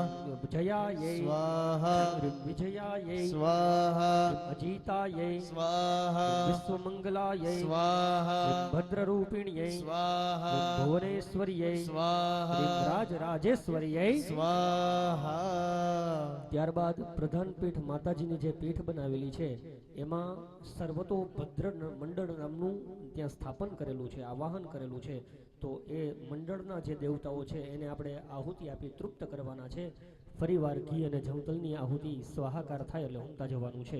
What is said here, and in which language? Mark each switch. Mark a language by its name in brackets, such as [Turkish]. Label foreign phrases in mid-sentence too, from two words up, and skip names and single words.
[Sanskrit] जयायै स्वाहा विजयायै स्वाहा अजितायै स्वाहा विश्वमङ्गलायै स्वाहा भद्ररूपिण्यै स्वाहा भुवनेश्वर्यै स्वाहा राजराजेश्वर्यै स्वाहा [Gujarati] ત્યારબાદ પ્રધાન પીઠ માતાજીની જે પીઠ બનાવેલી છે એમાં સર્વતોભદ્ર મંડળ નામનું ત્યાં સ્થાપન કરેલું છે, આવાહન કરેલું છે. તો એ મંડળના જે દેવતાઓ છે એને આપણે આહુતિ આપી તૃપ્ત કરવાના છે. ફરીવાર ઘી અને જવતલની આહુતિ સ્વાહાકાર થાય એટલે હોમતા જવાનું છે.